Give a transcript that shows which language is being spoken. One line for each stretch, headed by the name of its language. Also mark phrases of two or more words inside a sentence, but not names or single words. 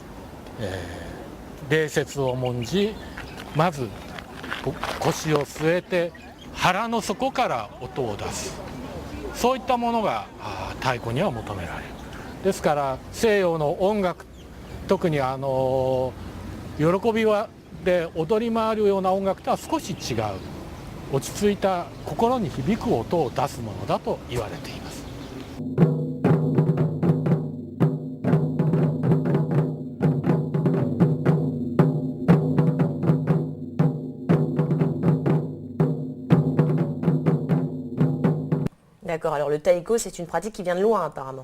Japanese: 礼節を重んじ、まず腰を据えて腹の底から音を出す、そういったものが太鼓には求められる。ですから西洋の音楽、特に喜びで踊り回るような音楽とは少し違う、落ち着いた心に響く音を出すものだと言われています。
French: D'accord, alors le taiko, c'est une pratique qui vient de loin apparemment.